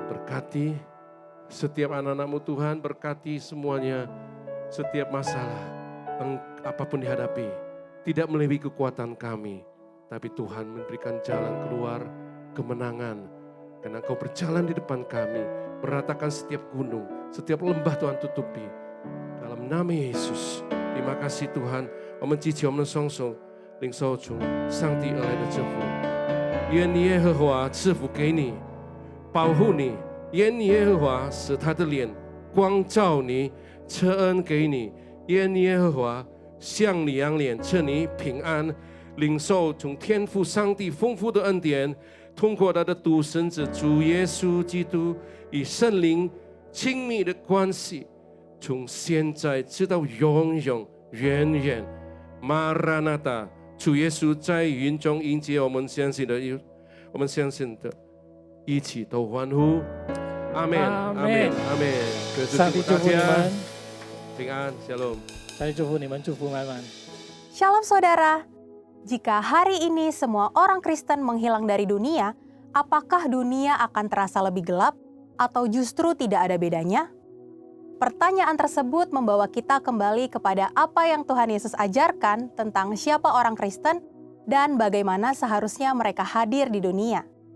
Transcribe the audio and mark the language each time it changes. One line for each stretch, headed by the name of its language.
Indonesian: Berkati setiap anak-anak-Mu Tuhan, berkati semuanya, setiap masalah, apapun dihadapi, tidak melebihi kekuatan kami. Tapi Tuhan memberikan jalan keluar, kemenangan. Karena Engkau berjalan di depan kami, meratakan setiap gunung, setiap lembah Tuhan tutupi. Dalam nama Yesus, terima kasih Tuhan.
Chinese: 我们举起我们的双手，领受从上帝而来的祝福。愿耶和华赐福给你，保护你；愿耶和华使他的脸光照你，赐恩给你；愿耶和华向你扬脸，赐你平安。领受从天父上帝丰富的恩典，通过他的独生子主耶稣基督与圣灵亲密的关系，从现在直到永永远远。马拉纳达，主耶稣在云中迎接我们相信的，一起都欢呼，阿门，阿门，阿门。上帝祝福你们，平安，Shalom。上帝祝福你们，祝福满满。
Indonesian: Shalom saudara, jika hari ini semua orang Kristen menghilang dari dunia, apakah dunia akan terasa lebih gelap atau justru tidak ada bedanya? Pertanyaan tersebut membawa kita kembali kepada apa yang Tuhan Yesus ajarkan tentang siapa orang Kristen dan bagaimana seharusnya mereka hadir di dunia.